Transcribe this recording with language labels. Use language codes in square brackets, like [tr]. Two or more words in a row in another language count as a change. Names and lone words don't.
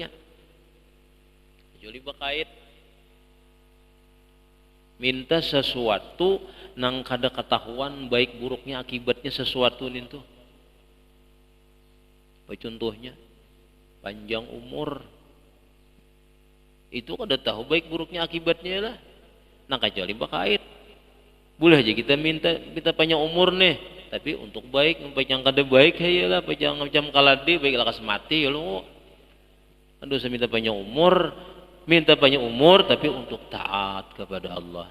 [bjn] Kecuali bakait minta sesuatu yang kada ketahuan baik buruknya akibatnya sesuatu itu. Contohnya panjang umur, itu kada tahu baik buruknya akibatnya lah. Nah kecuali bakait boleh aja kita minta panjang umur nih, tapi untuk baik, yang kada baik ya lah, panjang macam kalade baik lakas mati ya lo. [id] Aduh saya minta panjang umur tapi untuk taat kepada Allah.